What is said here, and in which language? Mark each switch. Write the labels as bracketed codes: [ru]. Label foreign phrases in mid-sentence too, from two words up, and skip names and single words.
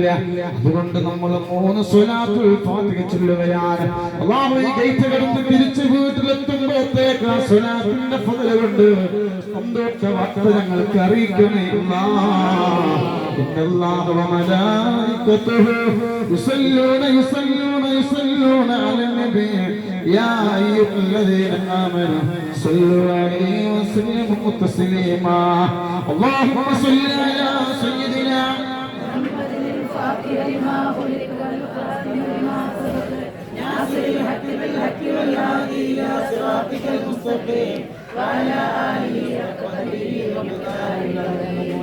[ml] അതുകൊണ്ട് നമ്മൾ 3 സ്വലാത്തുൽ ഫാത്തിഹ ചൊല്ലുകയാണ്. അല്ലാഹു ഈ ഗേറ്റ് കടന്ന് തിരിച്ച് വീട്ടിലെത്തുമ്പോഴത്തേക്ക് ആ സ്വലാത്തിന്റെ ഫضل കൊണ്ട് സന്തോഷ വാർത്ത ഞങ്ങൾക്ക് അറിയിക്കണേ അല്ലാഹ്. [ar] إن الله وملائكته يصلون على النبي يا أيها الذين آمنوا صلوا عليه وسلموا تسليما. اللهم صل على سيدنا محمد الفاتح لما خلق والخاتم لما سبق ناصر الحق بالحق والهادي إلى صراطك المستقيم وعلى آله حق قدره ومقداره العظيم.